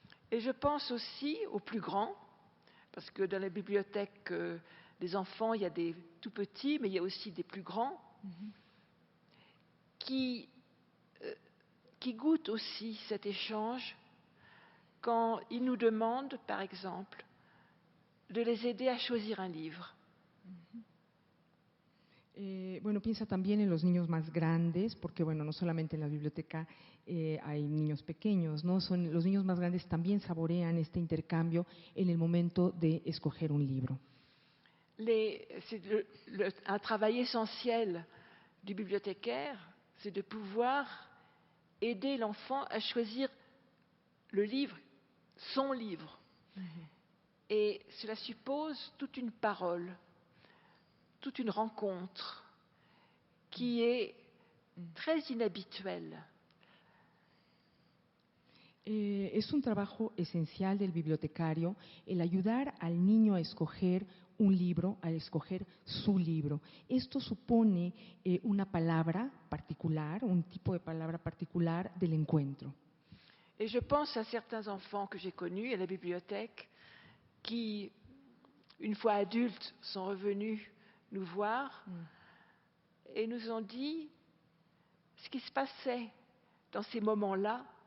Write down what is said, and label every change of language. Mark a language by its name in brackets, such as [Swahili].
[French] Et je pense aussi aux plus grands, parce que dans la bibliothèque des enfants, il y a des tout petits, mais il y a aussi des plus grands, qui goûtent aussi cet échange quand ils nous demandent, par exemple, de les aider à choisir un livre. [Spanish] Bueno, piensa también en los niños más grandes, porque bueno, no solamente en la biblioteca hay niños pequeños, ¿no? Los niños más grandes también saborean este intercambio en el momento de escoger un libro. [French] Un travail essentiel du bibliothécaire, c'est de pouvoir aider l'enfant à choisir le livre, son livre. Et cela suppose toute une parole, toute une rencontre qui est très inhabituelle. [Spanish] Es un trabajo esencial del bibliotecario el ayudar al niño a escoger un libro, a escoger su libro. Esto supone una palabra particular, un tipo de palabra particular del encuentro. [French] Et je pense à certains enfants que j'ai connus à la bibliothèque qui, une fois adultes, sont revenus nous voir et nous ont dit ce qui se passait dans ces moments-là.